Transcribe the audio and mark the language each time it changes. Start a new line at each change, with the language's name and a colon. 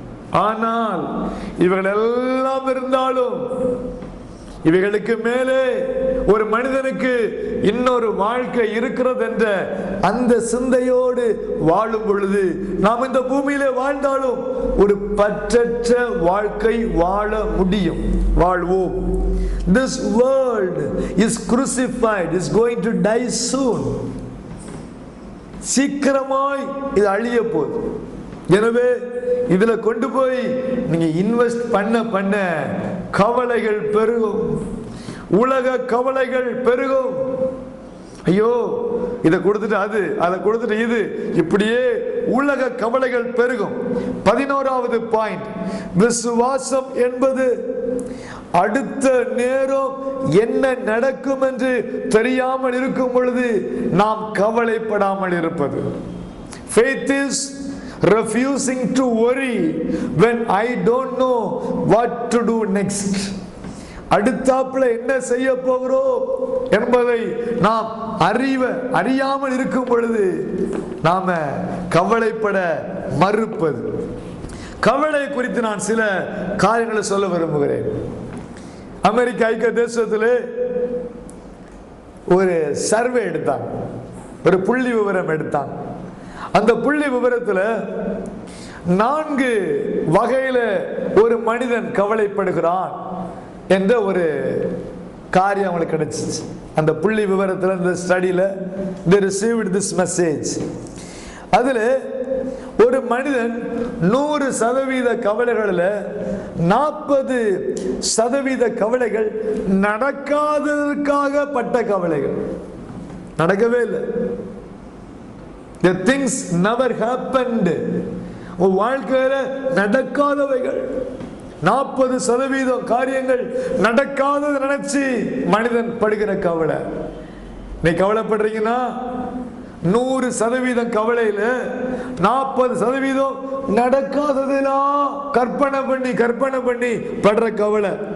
Tamil: ஆனால் இவைகள் எல்லாம் இருந்தாலும் இவைகளுக்கு மேலே ஒரு மனிதனுக்கு இன்னொரு வாழ்க்கை இருக்கிறது என்ற அந்த சிந்தையோடு வாழும் பொழுது நாம் இந்த பூமியிலே வாழ்ந்தாலும் ஒரு பற்றற்ற வாழ்க்கை வாழ முடியும், வாழ்வோம்.
English: This world is crucified, is going to die soon.
Tamil: சீக்கிரமாய் இது அழிய போகுது. எனவே இதுல கொண்டு போய் நீங்க இன்வெஸ்ட் பண்ண கவலைகள் பெருகும், உலக கவலைகள் பெருகும். ஐயோ, இதை கொடுத்துட்டு அது, அதை கொடுத்துட்டு இது, இப்படியே உலக கவலைகள் பெருகும். 11வது பாயிண்ட், விசுவாசம் என்பது அடுத்த நேரம் என்ன நடக்கும் என்று தெரியாமல் இருக்கும் பொழுது நாம் கவலைப்படாமல் இருப்பது.
English: Faith is refusing to worry when I don't know what to do next.
Tamil: அடுத்தாப்புல என்ன செய்ய போகிறோம் என்பதை நாம் அறியாமல் இருக்கும் பொழுது நாம கவலைப்பட மறுப்பது. கவலை குறித்து நான் சில காரியங்களை சொல்ல விரும்புகிறேன். அமெரிக்க ஐக்கிய தேசத்திலே ஒரு சர்வே எடுத்தாங்க, ஒரு புள்ளி விவரம் எடுத்தாங்க. அந்த புள்ளி விவரத்தில் 4 வகையில ஒரு மனிதன் கவலைப்படுகிறான் என்ற ஒரு காரியம் அவங்களுக்கு கிடைச்சிச்சு. அந்த புள்ளி விவரத்தில், இந்த ஸ்டடியில்
English: they received this message.
Tamil: அதில் ஒரு மனிதன் 100% கவலைகளில் 40% கவலைகள் நடக்காததற்காக பட்ட கவலைகள். நடக்கவே இல்லை.
English: The things never happened.
Tamil: வாழ்க்கையில நடக்காதவைகள் 40% காரியங்கள் நடக்காதது நினைச்சு மனிதன் படுகிற கவலை. நீ கவலைப்படுறீங்கன்னா 100% கவலையில 40% நடக்காததெல்லாம் கற்பனை பண்ணி படுற கவலை.